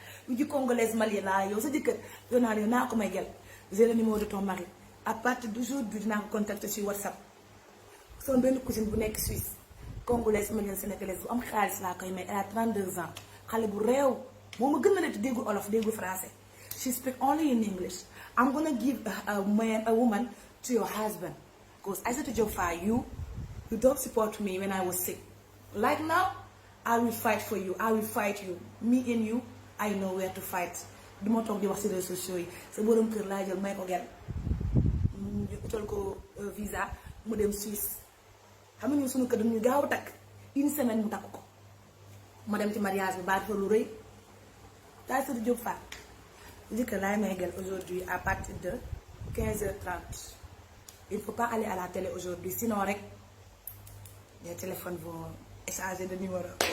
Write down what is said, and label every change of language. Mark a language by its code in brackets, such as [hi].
[wo] yu ji congolaise malienne laa yow sa jëkkër yow naa ko may gel [fr] j'ai le numéro de ton mari à partir d'aujourd'hui [wo] dinaa ko [fr] contacter sur WhatsApp [wo] sama benn cousine bu nekk Suisse congolaise malienne sénégalaise bu am xaalis laa koy may [fr] elle a 32 ans [wo] xale bu réew moo ma gën a nekk déggul olof déggul français [en] she speak only in English. I'm gonna give a woman to your husband because Aïssatou Diop Fall you don't support me when I was sick. Like now I will fight for you. I will fight you. Me and you I know where to fight. [wo] du ma toog di wax ci réseaux sociaux yi sa borom kër laa jël may ko gel ñu utal ko visa mu dem Suisse xam nga ñun suñu kër dañuy gaaw a takk [fr] une semaine [wo] mu takk ko ma dem ci mariage bi baat fa lu rëy Aïssatou Diop Fall jëkkër laay may gel [fr] aujourd'hui à partir de 15h30 il faut pas aller à la télé aujourd'hui sinon [wo] rek [fr] les téléphones vont échanger de numéro.